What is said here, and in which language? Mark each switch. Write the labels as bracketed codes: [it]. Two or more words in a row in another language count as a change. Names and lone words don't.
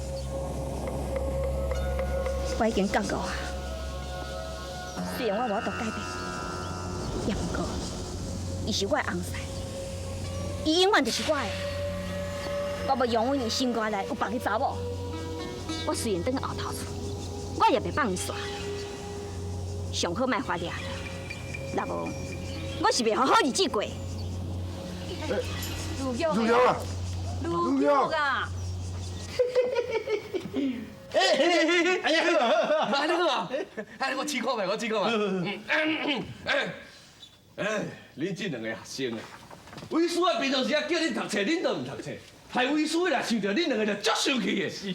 [nan] 我已经觉悟啊，虽然我无法度改变，也毋过，伊是我的翁婿， 伊永远就是我的。我无容忍伊心肝内有别个查某。我虽然转后头厝，我也袂放伊煞。上好莫发嗲，若无我是袂好好日子过。陆瑶啊，陆瑶啊！哎呀，好，你好啊，哎，我试看卖，我试看卖。恁这两个学生啊，为师啊，平常时啊叫恁读册，恁都唔读册，害为师啦想到恁两个就足生气的是。